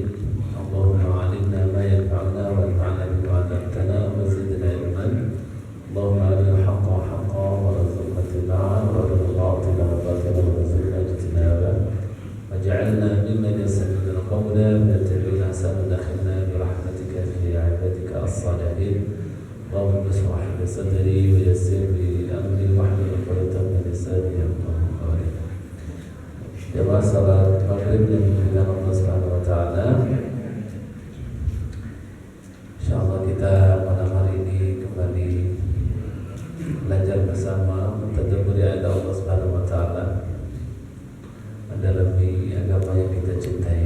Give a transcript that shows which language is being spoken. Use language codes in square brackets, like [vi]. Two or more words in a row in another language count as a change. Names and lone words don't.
[ar] اللهم علمنا ما ينفعنا وانفعنا بما علمتنا وزدنا علما. اللهم أرنا الحق حقا وارزقنا اتباعه وأرنا الباطل باطلا وارزقنا اجتنابه. واجعلنا ممن يستمعون القول فيتبعون أحسنه وأدخلنا برحمتك في عبادك الصالحين. اللهم اشرح لي صدري ويسر لي أمري واحلل عقدة من لساني يفقهوا قولي. [id] Jemaah salat maghrib yang dimuliakan Allah [ar] سبحانه وتعالى. [id] Insyaallah kita malam hari ini kembali belajar bersama mentadabburi ayat Allah [ar] سبحانه وتعالى, [id] mendalami agama yang kita cintai.